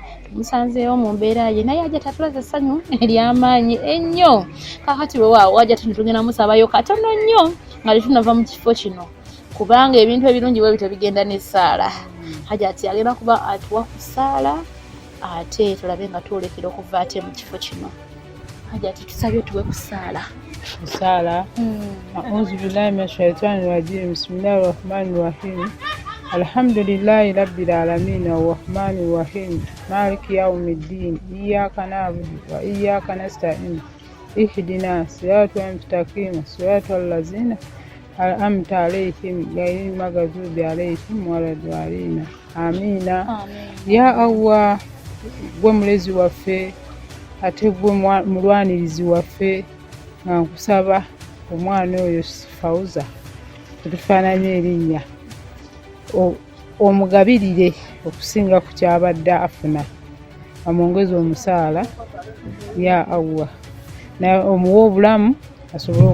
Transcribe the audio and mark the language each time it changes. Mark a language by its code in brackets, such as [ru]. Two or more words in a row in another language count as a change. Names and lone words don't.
[lg] tumusanzeewo mu mbeera ye naye Hajjati atulaze essanyu ery'amaanyi ennyo kakati weewaawo Hajjati netugenda musabayo katono nnyo nga tetunava mu kifo kino kubanga ebintu ebirungi bwe bityo bigenda n'essaala Hajjati agenda kuba atuwa ku ssaala ate tulabe nga twolekera okuva ate mu kifo kino Hajjati tusabye tuwe ku ssaala [ar] أعوذ بالله من الشيطان الرجيم بسم الله الرحمن الرحيم الحمد لله رب العالمين الرحمن الرحيم مالك يوم الدين إياك نعبد وإياك نستعين اهدنا الصراط المستقيم صراط الذين أنعمت عليهم غير المغضوب عليهم ولا الضالين آمين. [lg] Ya Allah, gwe mulezi waffe ate gwe mulwanirizi waffe nga nkusaba omwana oyo Fauza tutufaananya erinnya omugabirire okusinga ku kyabadde afuna amwongeze omusaala ya Allah omuwa obulamu asobole